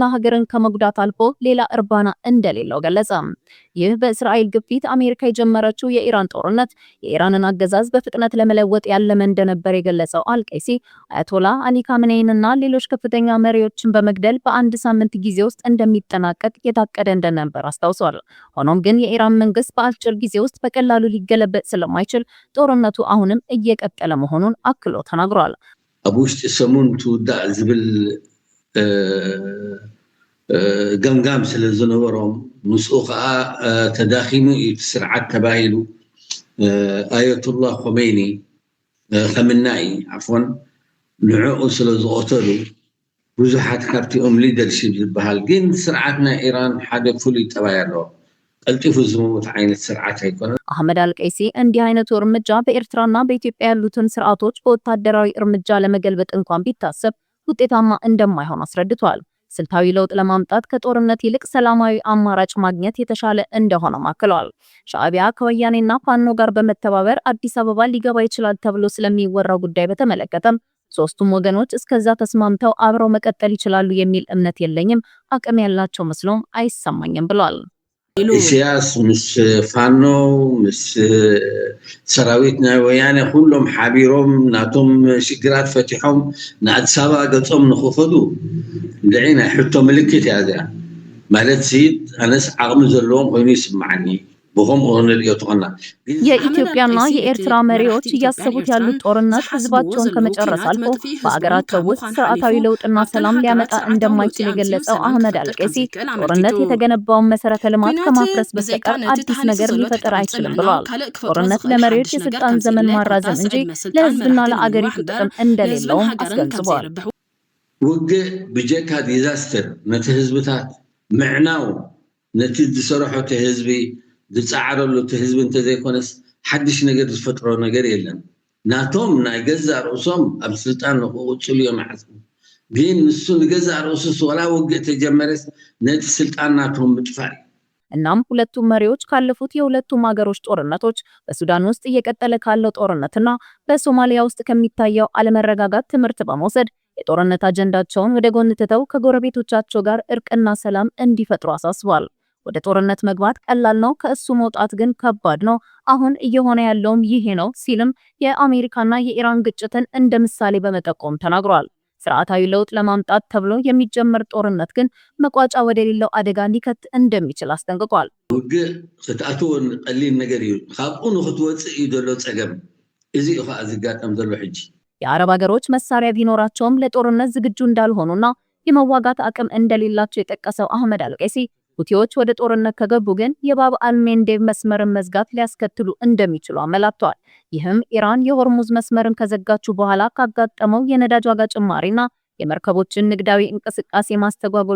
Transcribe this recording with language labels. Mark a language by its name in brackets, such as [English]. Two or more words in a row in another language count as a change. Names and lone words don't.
[Amharic] ሀገርን ከመጉዳት አልፎ ሌላ እርባና እንደሌለው ገለጸ። ይህ በእስራኤል ግፊት አሜሪካ የጀመረችው የኢራን ጦርነት የኢራንን አገዛዝ በፍጥነት ለመለወጥ ያለመ እንደነበር የገለጸው አልቄሲ አያቶላ አሊ ካሜኔይንና ሌሎች ከፍተኛ መሪዎችን በመግደል በአንድ ሳምንት ጊዜ ውስጥ እንደሚጠናቀቅ የታቀደ እንደነበር አስታውሷል። ሆኖም ግን የኢራን መንግስት በአጭር ጊዜ ውስጥ በቀላሉ ሊገለበጥ ስለማይችል ጦርነቱ አሁንም እየቀጠለ መሆኑን አክሎ ተናግሯል። [Tigrinya] አቡሽ ሰሙን ትውዳእ ዝብል ገምጋም ስለዝነበሮም ምስኡ ከዓ ተዳኺሙ ስርዓት ተባሂሉ አያቱላህ ኾሜኒ ከምናይ ዓፎን ንዕኡ ስለዝቆተሉ ብዙሓት ካብቲኦም ሊደርሺፕ ዝበሃል ግን ስርዓትና ኢራን ሓደ ፍሉይ ጠባይ ኣለዎ። ቀልጢፉ ዝመውት ዓይነት ስርዓት አይኮነም። [Amharic] አህመድ አልቀይሲ እንዲህ አይነቱ እርምጃ በኤርትራና በኢትዮጵያ ያሉትን ስርዓቶች በወታደራዊ እርምጃ ለመገልበጥ እንኳን ቢታሰብ ውጤታማ እንደማይሆን አስረድቷል። ስልታዊ ለውጥ ለማምጣት ከጦርነት ይልቅ ሰላማዊ አማራጭ ማግኘት የተሻለ እንደሆነ አክለዋል። ሻዕቢያ ከወያኔና ፋኖ ጋር በመተባበር አዲስ አበባ ሊገባ ይችላል ተብሎ ስለሚወራው ጉዳይ በተመለከተም ሶስቱም ወገኖች እስከዛ ተስማምተው አብረው መቀጠል ይችላሉ የሚል እምነት የለኝም፣ አቅም ያላቸው መስሎም አይሰማኝም ብሏል። [Tigrinya] ኢሳያስ ምስ ፋኖ ምስ ሰራዊትና ወያኔ ሁሉም ሓቢሮም ናቶም ሽግራት ፈቲሖም ንአዲስ አበባ ገጾም ንኽኸዱ ልዒና ሕቶ ምልክት እያ እዚኣ ማለት ሲድ ኣነስ ዓቕሚ ዘለዎም ኮይኑ ይስማዓኒ። [Amharic] የኢትዮጵያና የኤርትራ መሪዎች እያሰቡት ያሉት ጦርነት ህዝባቸውን ከመጨረስ አልፎ በአገራቸው ውስጥ ስርዓታዊ ለውጥና ሰላም ሊያመጣ እንደማይችል የገለጸው አህመድ አልቀይሲ ጦርነት የተገነባውን መሰረተ ልማት ከማፍረስ በስተቀር አዲስ ነገር ሊፈጠር አይችልም ብለዋል። ጦርነት ለመሪዎች የስልጣን ዘመን ማራዘም እንጂ ለህዝብና ለአገሪቱ ጥቅም እንደሌለውም አስገንዝቧል። [Tigrinya] ውግእ ብጀካ ዲዛስተር ነቲ ህዝብታት ምዕናው ነቲ ዝሰርሖ ህዝቢ ዝፃዓረሉ ህዝቢ እንተዘይኮነስ ሓድሽ ነገር ዝፈጥሮ ነገር የለን። ናቶም ናይ ገዛእ ርእሶም ኣብ ስልጣን ንክቅፅሉ እዮም ይሓስቡ። ግን ንሱ ንገዛእ ርእሱስ ወላ ውግእ ተጀመረስ ነቲ ስልጣን ናቶም ምጥፋእ። [Amharic] እናም ሁለቱም መሪዎች ካለፉት የሁለቱም ሀገሮች ጦርነቶች በሱዳን ውስጥ እየቀጠለ ካለው ጦርነትና በሶማሊያ ውስጥ ከሚታየው አለመረጋጋት ትምህርት በመውሰድ የጦርነት አጀንዳቸውን ወደ ጎን ትተው ከጎረቤቶቻቸው ጋር እርቅና ሰላም እንዲፈጥሩ አሳስቧል። ወደ ጦርነት መግባት ቀላል ነው፣ ከእሱ መውጣት ግን ከባድ ነው። አሁን እየሆነ ያለውም ይሄ ነው ሲልም የአሜሪካና የኢራን ግጭትን እንደ ምሳሌ በመጠቆም ተናግሯል። ስርዓታዊ ለውጥ ለማምጣት ተብሎ የሚጀመር ጦርነት ግን መቋጫ ወደሌለው አደጋ ሊከት እንደሚችል አስጠንቅቋል። [Tigrinya] ውግእ ክትኣትዎ ቀሊል ነገር እዩ፣ ካብኡ ንክትወፅእ እዩ ዘሎ ፀገም። እዚ እኮ አዝጋጠም ዘሎ ሕጂ [Amharic] የአረብ ሀገሮች መሳሪያ ቢኖራቸውም ለጦርነት ዝግጁ እንዳልሆኑና የመዋጋት አቅም እንደሌላቸው የጠቀሰው አህመድ አልቀሲ ሁቲዎች ወደ ጦርነት ከገቡ ግን የባብ አልሜንዴብ መስመርን መዝጋት ሊያስከትሉ እንደሚችሉ አመላክተዋል። ይህም ኢራን የሆርሙዝ መስመርን ከዘጋችሁ በኋላ ካጋጠመው የነዳጅ ዋጋ ጭማሪና የመርከቦችን ንግዳዊ እንቅስቃሴ ማስተጓጎል